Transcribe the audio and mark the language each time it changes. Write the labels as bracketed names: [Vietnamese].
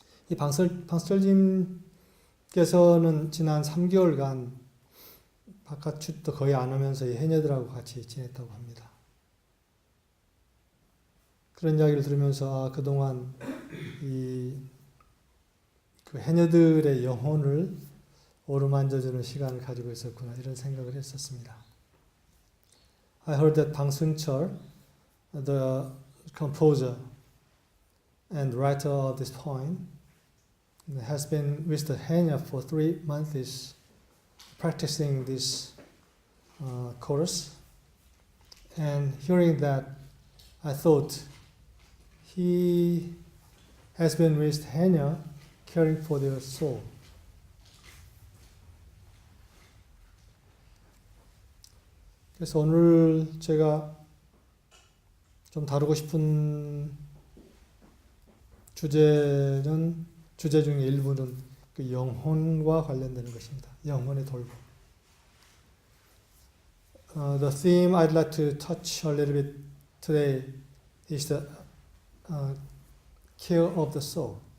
[Korean] 이 방승철님께서는 지난 3개월간 바깥 출도 거의 안 하면서 이 해녀들하고 같이 지냈다고 합니다. 그런 이야기를 들으면서 그동안 그 해녀들의 영혼을 어루만져주는 시간을 가지고 있었구나 이런 생각을 했었습니다. [English] I heard that 방승철, the composer and writer of this poem, has been with the 해녀 for 3 months practicing this chorus, and hearing that, I thought he has been with 해녀 caring for their soul. [Korean] 그래서 오늘 제가 좀 다루고 싶은 주제 중에 일부는 그 영혼과 관련되는 것입니다. 영혼의 돌봄. [English] The theme I'd like to touch a little bit today is the care of the soul.